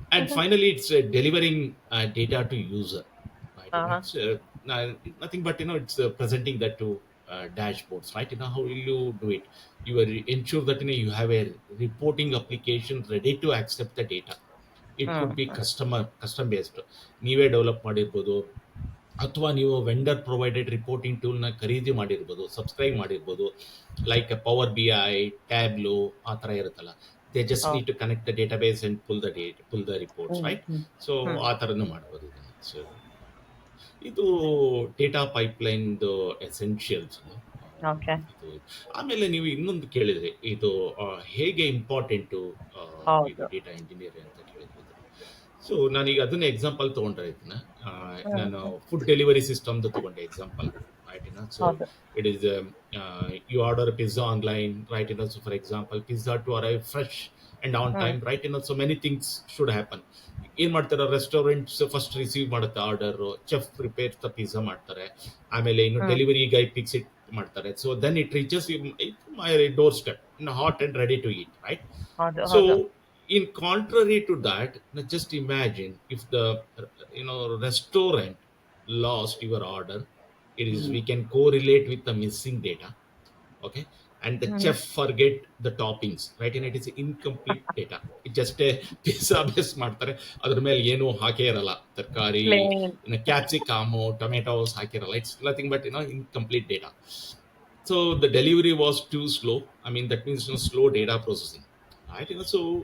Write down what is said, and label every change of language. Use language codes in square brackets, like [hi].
[en] And finally, it's delivering data to user, right? Uh-huh. It's nothing but it's presenting that to dashboards, right? How will you do it? You will ensure that you have a reporting application ready to accept the data. It could be Mm. custom based. [kn] ನೀವೇ develop ಮಾಡಿರ್ಬೋದು, ಅಥವಾ ನೀವು vendor provided reporting ಟೂಲ್ನ ಖರೀದಿ ಮಾಡಿರ್ಬೋದು, subscribe ಮಾಡಿರ್ಬೋದು, like power BI, tableau, ಆ ಥರ ಇರುತ್ತಲ್ಲ. [en] They just Oh. Need to connect the database and pull the reports, Mm. Right? Mm. So Mm. [kn] ಆ ಥರನೂ ಮಾಡ್ಬೋದು ಇದನ್ನು. ಸೊ ಇದು ಡೇಟಾ ಪೈಪ್ಲೈನ್ದು ಎಸೆನ್ಷಿಯಲ್ಸ್. [en] Okay. [kn] ಆಮೇಲೆ ನೀವು ಇನ್ನೊಂದು ಕೇಳಿದ್ರಿ, ಇದು ಹೇಗೆ ಇಂಪಾರ್ಟೆಂಟು ಹೌದು. ಇದು ಡೇಟಾ ಇಂಜಿನಿಯರ್ ಅಂತ ಕೇಳಿದ್ರಿ. ಸೊ ನಾನೀಗ ಅದನ್ನ ಎಕ್ಸಾಂಪಲ್ ತೊಗೊಂಡ್ರೆ ಇದನ್ನ ನಾನು ಫುಡ್ ಡೆಲಿವರಿ ಸಿಸ್ಟಮ್ದು ತೊಗೊಂಡೆ ಎಕ್ಸಾಂಪಲ್, ರೈಟ್? [en] so [kn] ಹೌದು. [en] It is you order pizza online, right? So for example pizza to arrive fresh and on time, right? So many things should happen. [kn] ಏನ್ ಮಾಡ್ತಾರೆ, ರೆಸ್ಟೋರೆಂಟ್ಸ್ ಫಸ್ಟ್ ರಿಸೀವ್ ಮಾಡುತ್ತೆ order, [en] chef prepare the pizza [kn] ಮಾಡ್ತಾರೆ, ಆಮೇಲೆ ಇನ್ನು [en] delivery guy picks it [kn] ಮಾಡ್ತಾರೆ. [en] So then it reaches my doorstep in hot and ready to eat, right? [kn] ಹೌದು. [en] So [kn] ಹೌದು. [en] in contrary to that, now just imagine if the restaurant lost your order, it is we can correlate with the missing data, okay? And the chef forget the toppings, right? And it is incomplete data. It just a pizza base [kn] ಮಾಡ್ತಾರೆ, ಅದ್ರ ಮೇಲೆ ಏನು ಹಾಕೇ ಇರಲ್ಲ, ತರಕಾರಿ, [en] Plain. [kn] Capsicum, tomatoes ಹಾಕಿರಲ್ಲ. [en] It's nothing but incomplete data. So the delivery was too slow. I mean, that means slow data processing, right? So